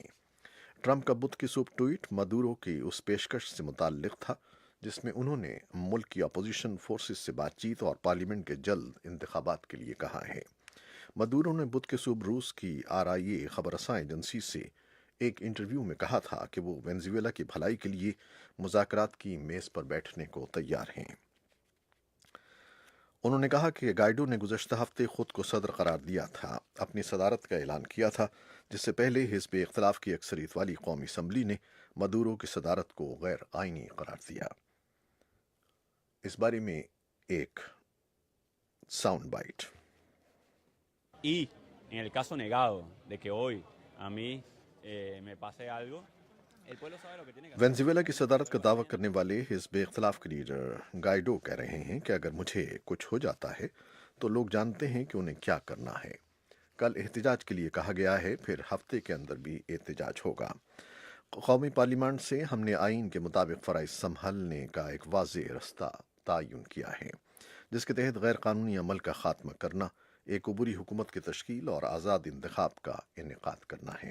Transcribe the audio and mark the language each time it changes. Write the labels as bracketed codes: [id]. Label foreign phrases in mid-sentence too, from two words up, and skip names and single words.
[ur] ٹرمپ کا بدھ کی صبح ٹویٹ مدورو کی اس پیشکش سے متعلق تھا جس میں انہوں نے ملک کی [en] opposition forces [ur] سے بات چیت اور پارلیمنٹ کے جلد انتخابات کے لیے کہا ہے. مدورو نے بدھ کے صبح روس کی RIA خبررساں ایجنسی سے ایک انٹرویو میں کہا تھا کہ وہ وینزویلا کی بھلائی کے لیے مذاکرات کی میز پر بیٹھنے کو تیار ہیں. انہوں نے کہا کہ گائیڈو نے گزشتہ ہفتے خود کو صدر قرار دیا تھا، اپنی صدارت کا اعلان کیا تھا، جس سے پہلے حزب اختلاف کی اکثریت والی قومی اسمبلی نے مدورو کی صدارت کو غیر آئینی قرار دیا۔ اس بارے میں ایک [en] sound bite. [es] Y en el caso negado de que hoy a mí me pase algo, el pueblo sabe lo que tiene que hacer. [ur] وینزویلا کی صدارت کا دعویٰ کرنے والے حزب اختلاف کے لیڈر گائیڈو کہہ رہے ہیں کہ اگر مجھے کچھ ہو جاتا ہے تو لوگ جانتے ہیں کہ انہیں کیا کرنا ہے۔ کل احتجاج کے لیے کہا گیا ہے، پھر ہفتے کے اندر بھی احتجاج ہوگا۔ قومی پارلیمان سے ہم نے آئین کے مطابق فرائض سنبھالنے کا ایک واضح رستہ تعین کیا ہے، جس کے تحت غیر قانونی عمل کا خاتمہ کرنا، ایک عبوری حکومت کی تشکیل اور آزاد انتخاب کا انعقاد کرنا ہے۔